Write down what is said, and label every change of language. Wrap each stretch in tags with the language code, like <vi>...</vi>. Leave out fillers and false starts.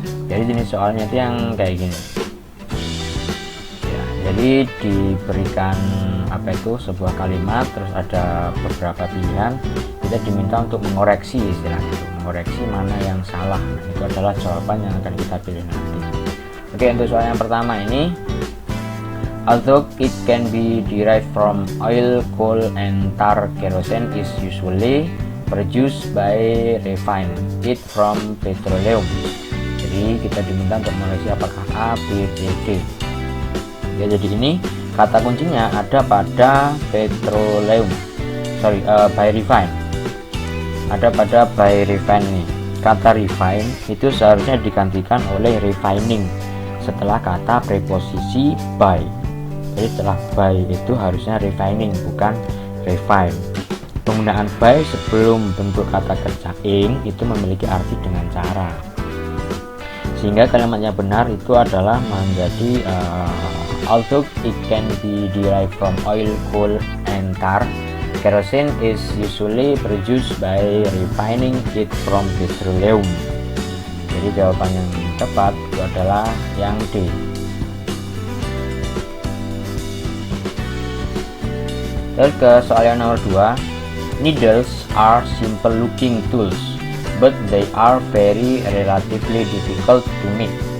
<id>Jadi jenis soalnya itu yang kayak gini ya, jadi diberikan sebuah kalimat, terus ada beberapa pilihan, kita diminta untuk mengoreksi istilahnya itu, mengoreksi mana yang salah. Nah, itu adalah jawaban yang akan kita pilih nanti. Oke, untuk soal yang pertama ini,</id> <en>although it can be derived from oil, coal, and tar, kerosene is usually produced by refining it from petroleum.</en> <id>Jadi kita diminta untuk mengoreksi apakah A, B, C, D. Ya, jadi ini kata kuncinya ada pada petroleum, by refine, ada pada by refine ini. Kata refine itu seharusnya digantikan oleh refining setelah kata preposisi by. Jadi setelah by itu harusnya refining, bukan refine. Penggunaan by sebelum bentuk kata kerja ing itu memiliki arti dengan cara, sehingga kalimatnya benar itu adalah menjadi</id> <en>although it can be derived from oil, coal, and tar, kerosene is usually produced by refining it from petroleum.</en> <id>Jadi jawaban yang tepat itu adalah yang D. Terus ke soal yang nomor 2,</id> <en>needles are simple looking tools, but they are very relatively difficult to make.</en>